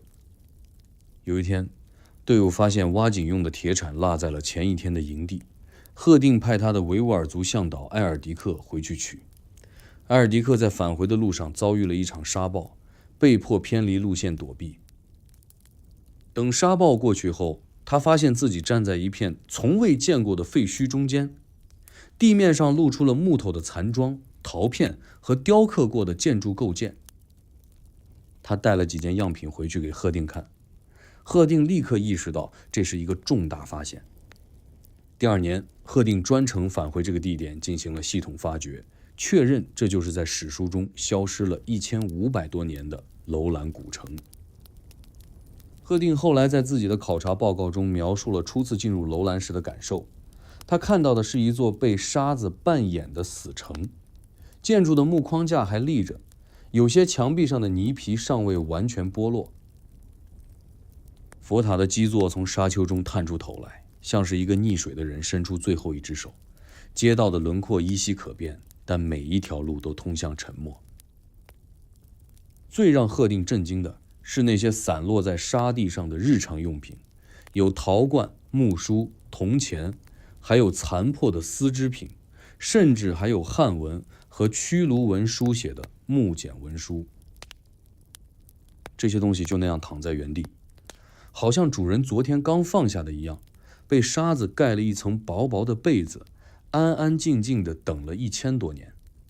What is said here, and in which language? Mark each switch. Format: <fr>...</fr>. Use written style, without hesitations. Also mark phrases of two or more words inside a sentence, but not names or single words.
<zh>有一天，隊伍發現挖井用的鐵鏟落在了前一天的營地，赫定派他的維吾爾族向導埃爾迪克回去取。埃爾迪克在返回的路上遭遇了一場沙暴，被迫偏離路線躲避。等沙暴過去後，他發現自己站在一片從未見過的廢墟中間，地面上露出了木頭的殘樁、陶片和雕刻過的建築構件。他帶了幾件樣品回去給赫定看，赫定立刻意識到這是一個重大發現。第二年，赫定專程返回這個地點進行了系統發掘，確認這就是在史書中消失了1500多年的樓蘭古城。赫定後来在自己的考察報告中描述了初次進入樓蘭時的感受。他看到的是一座被沙子半掩的死城，建築的木框架還立着，有些牆壁上的泥皮尚未完全剝落。佛塔的基座從沙丘中探出頭來，像是一個溺水的人伸出最後一只手。街道的輪廓依稀可辨，但每一條路都通向沉默。最讓赫定震驚的是那些散落在沙地上的日常用品，有陶罐、木梳、铜錢，還有殘破的絲織品，甚至還有漢文和曲盧文書寫的木簡文書。這些東西就那樣躺在原地，好像主人昨天剛放下的一樣，被沙子蓋了一層薄薄的被子，安安靜靜地等了1000多年。</zh>